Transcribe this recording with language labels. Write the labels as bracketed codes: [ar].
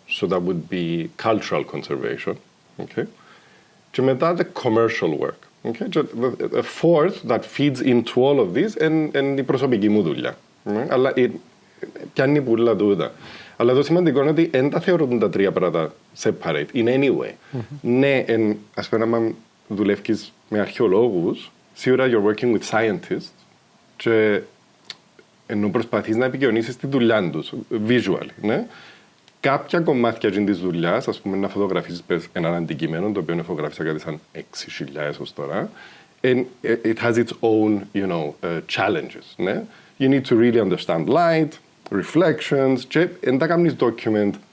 [en] so that would be cultural conservation. Okay? [el] Και μετά [en] the commercial work. Okay? The fourth that feeds into all of this [el] είναι η προσωπική μου δουλειά. Αλλά πιάνει πουλά τούτα. Αλλά το σημαντικό είναι ότι δεν τα θεωρούν τα τρία πράγματα [en] separate in any way. [el] Ναι, ας πούμε, άμα δουλεύεις με αρχαιολόγους, σίγουρα [en] you're working with scientists [el] και ενώ προσπαθείς να επικοινωνήσεις τη δουλειά τους, visually. Ναι? Κάποια κομμάτια της δουλειάς, ας πούμε, να φωτογραφίσεις έναν αντικείμενο, το οποίο φωτογράφησα κάτι σαν 6.000 ως τώρα, [en] and it has its own, challenges. [el] Ναι? [en] You need to really understand light, reflections, [el] και εν τα κάνεις [en] document.